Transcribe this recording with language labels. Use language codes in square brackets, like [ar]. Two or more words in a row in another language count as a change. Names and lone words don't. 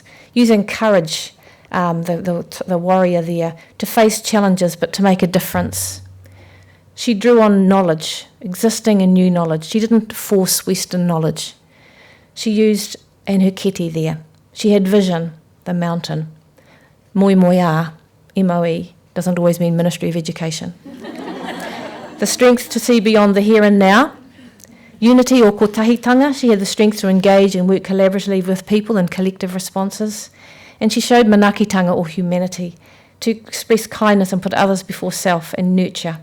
[en] Using courage, the warrior there, to face challenges but to make a difference. She drew on knowledge, existing and new knowledge. She didn't force Western knowledge. She used, and her kete there, she had vision, the mountain. [mi] Moi moia, MOE, [en] doesn't always mean Ministry of Education. The strength to see beyond the here and now. Unity or kotahitanga, she had the strength to engage and work collaboratively with people in collective responses. And she showed manakitanga or humanity, to express kindness and put others before self and nurture.